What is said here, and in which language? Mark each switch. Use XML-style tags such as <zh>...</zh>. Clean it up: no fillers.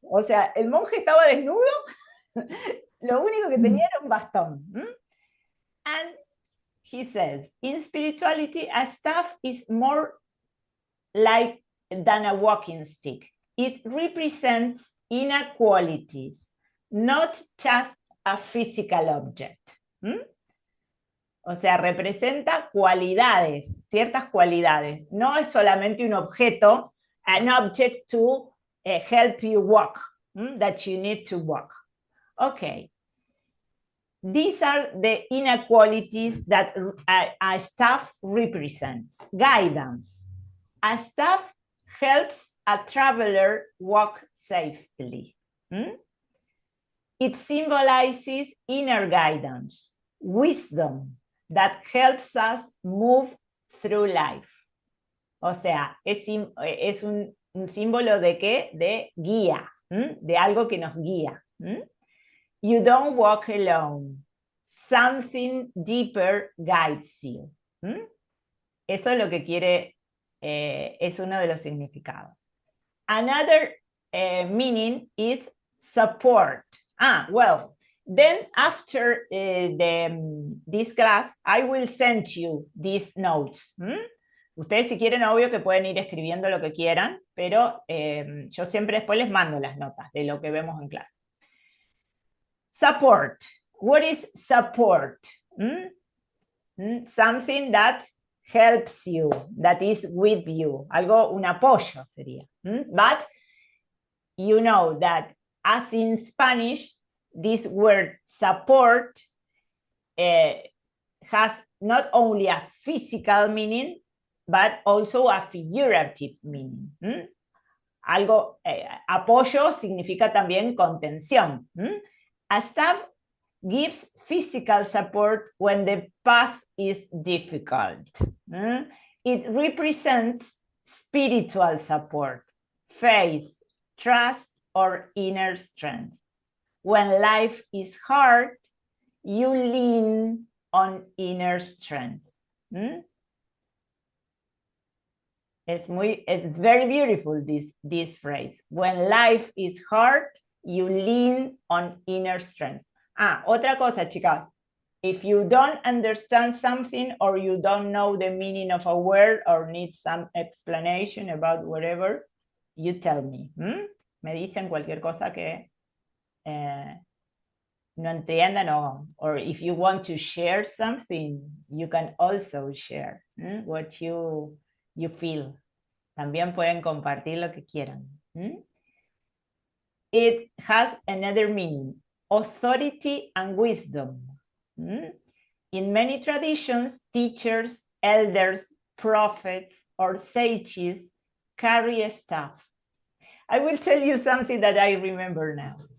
<es>O sea, el monje estaba desnudo, lo único que tenía era un bastón.</es> <en>And he says, in spirituality, a staff is more like than a walking stick. It represents inner qualities, not just a physical object.</en> <es>O sea, representa cualidades, ciertas cualidades. No es solamente un objeto,</es> <en>an object to help you walk, that you need to walk.</en> <es>Okay.</es> <en>These are the inequalities that a staff represents. Guidance. A staff helps a traveler walk safely. It symbolizes inner guidance, wisdom that helps us move through life.</en> <es>O sea, es un símbolo de qué? De guía, de algo que nos guía.</es> <en>You don't walk alone. Something deeper guides you.</en> <es>Eso es lo que quiere, es uno de los significados.</es> <en>Another meaning is support. Well, then after this class, I will send you these notes.</en> <es>Ustedes si quieren, obvio que pueden ir escribiendo lo que quieran, pero yo siempre después les mando las notas de lo que vemos en clase.</es> <en>Support. What is support? Something that helps you, that is with you.</en> <es>Algo, un apoyo sería.</es> <en>But you know that as in Spanish, this word support has not only a physical meaning, but also a figurative meaning.</en> <es>Algo, apoyo significa también contención.</es> <en>A staff gives physical support when the path is difficult. It represents spiritual support, faith, trust, or inner strength. When life is hard, you lean on inner strength. It's very beautiful, this phrase. When life is hard, you lean on inner strength.</en> <es>Otra cosa, chicas.</es> <en>If you don't understand something or you don't know the meaning of a word or need some explanation about whatever, you tell me.</en> <es>Me dicen cualquier cosa que no entiendan,</es> <en>or if you want to share something, you can also share what you feel.</en> <es>También pueden compartir lo que quieran.</es> <en>It has another meaning, authority and wisdom. In many traditions, teachers, elders, prophets, or sages carry a staff. I will tell you something that I remember now.</en>